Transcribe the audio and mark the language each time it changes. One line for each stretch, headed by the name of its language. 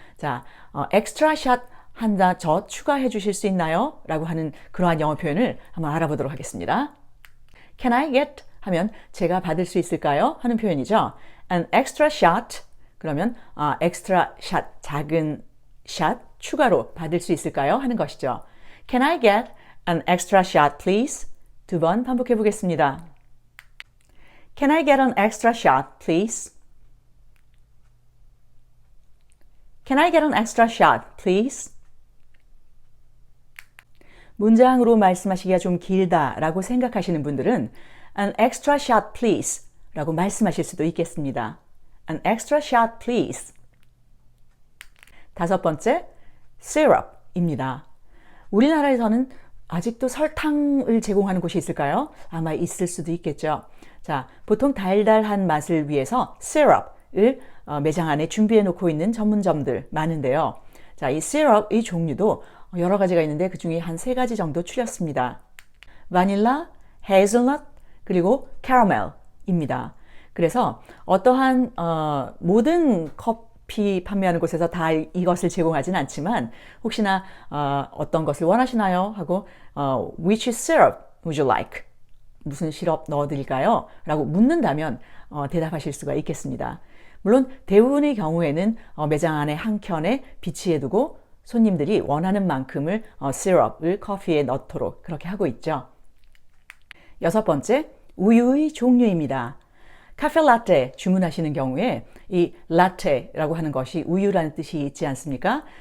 Korean: 자, 엑스트라 샷 하나 더 추가해 주실 수 있나요? 라고 하는 그러한 영어 표현을 한번 알아보도록 하겠습니다.
English: Can I get?
Korean: 하면 제가 받을 수 있을까요? 하는 표현이죠.
English: An extra shot.
Korean: 그러면 extra shot, 작은 샷 추가로 받을 수 있을까요? 하는 것이죠.
English: Can I get an extra shot, please? 두 번 반복해 보겠습니다. Can I get an extra shot, please? Can I get an extra shot, please?
Korean: 문장으로 말씀하시기가 좀 길다라고 생각하시는 분들은
English: an extra shot, please
Korean: 라고 말씀하실 수도 있겠습니다.
English: An extra shot, please.
Korean: 다섯 번째, syrup입니다. 우리나라에서는 아직도 설탕을 제공하는 곳이 있을까요? 아마 있을 수도 있겠죠. 자, 보통 달달한 맛을 위해서 syrup을 매장 안에 준비해 놓고 있는 전문점들 많은데요. 자, 이 syrup의 종류도 여러 가지가 있는데 그 중에 한 3가지 정도 추렸습니다. 바닐라, 헤이즐넛, 그리고 캐러멜입니다. 그래서 어떠한 모든 커피 판매하는 곳에서 다 이것을 제공하진 않지만 혹시나 어떤 것을 원하시나요?
English: 하고 Which syrup would you like?
Korean: 무슨 시럽 넣어드릴까요? 라고 묻는다면 대답하실 수가 있겠습니다. 물론 대부분의 경우에는 매장 안에 한 켠에 비치해두고 손님들이 원하는 만큼을 시럽을 커피에 넣도록 그렇게 하고 있죠. 여섯 번째, 우유의 종류입니다. 카페 라떼 주문하시는 경우에 이 라떼라고 하는 것이 우유라는 뜻이 있지 않습니까?